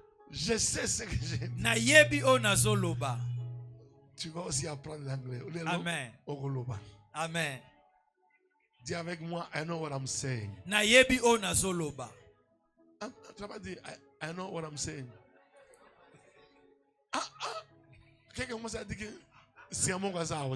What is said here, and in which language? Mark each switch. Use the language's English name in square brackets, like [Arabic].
[French] Je sais ce que j'ai dit. [Lingala] Na yebi o nazoloba. [French] Tu vas aussi apprendre l'anglais. Amen. Amen. Dis avec moi, [English] I know what I'm saying. [Lingala] Na yebi o nazoloba. [French] Tu vas pas dire, [English] I know what I'm saying. [French] Quelqu'un commence à dire que c'est un mot comme ça.